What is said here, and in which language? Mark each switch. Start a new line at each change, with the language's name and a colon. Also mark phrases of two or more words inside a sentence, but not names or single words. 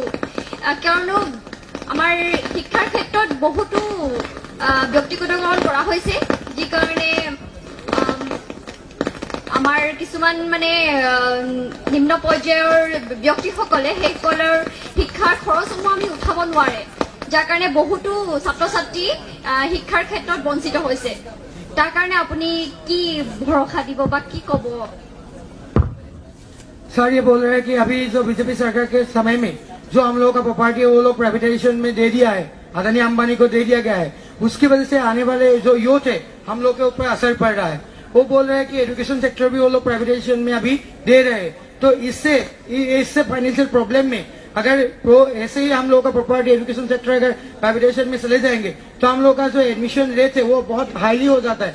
Assamese: কিয়নো আমাৰ শিক্ষাৰ ক্ষেত্ৰত বহুতো ব্যক্তিগতকৰণ কৰা হৈছে, যি কাৰণে আমাৰ কিছুমান মানে নিম্ন পৰ্যায়ৰ ব্যক্তিসকলে সেইসকলৰ শিক্ষাৰ খৰচসমূহ আমি উঠাব নোৱাৰে, যাৰ কাৰণে বহুতো ছাত্ৰ ছাত্ৰী শিক্ষাৰ ক্ষেত্ৰত বঞ্চিত হৈছে। তাৰ কাৰণে আপুনি কি ভৰসা দিব বা কি কব?
Hindi: सर ये बोल रहे हैं कि अभी जो बीजेपी सरकार के समय में जो हम लोगों का प्रॉपर्टी है वो लोग प्राइवेटाइजेशन में दे दिया है, अदानी अंबानी को दे दिया गया है, उसकी वजह से आने वाले जो यूथ है हम लोग के ऊपर असर पड़ रहा है। वो बोल रहे हैं कि
English: education sector
Hindi: भी वो लोग प्राइवेटाइजेशन में अभी दे रहे हैं, तो इससे
English: financial problem
Hindi: में अगर ऐसे ही हम लोग का प्रॉपर्टी
English: education sector
Hindi: अगर प्राइवेटाइजेशन में चले जाएंगे तो हम लोग का जो
English: admission rate
Hindi: है वो बहुत हाईली हो जाता है।